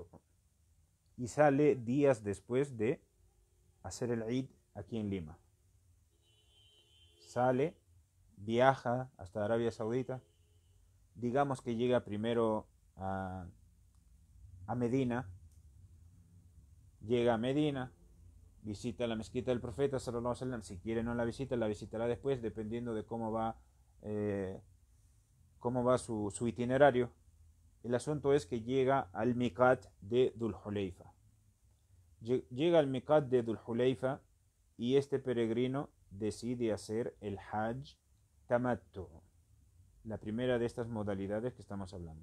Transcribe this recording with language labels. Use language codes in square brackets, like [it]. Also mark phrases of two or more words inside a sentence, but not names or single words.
[es] Y sale días después de hacer el Eid aquí en Lima. Sale, viaja hasta Arabia Saudita. Digamos que llega primero a Medina. Llega a Medina, visita la mezquita del profeta [ar] صلى الله عليه وسلم. [es] Si quiere no la visita, la visitará después, dependiendo de cómo va su itinerario. El asunto es que llega al Miqat de Dhul Hulayfa. Llega al Miqat de Dhul Hulayfa y este peregrino decide hacer el [ar] حج تمتع, [es] la primera de estas modalidades que estamos hablando.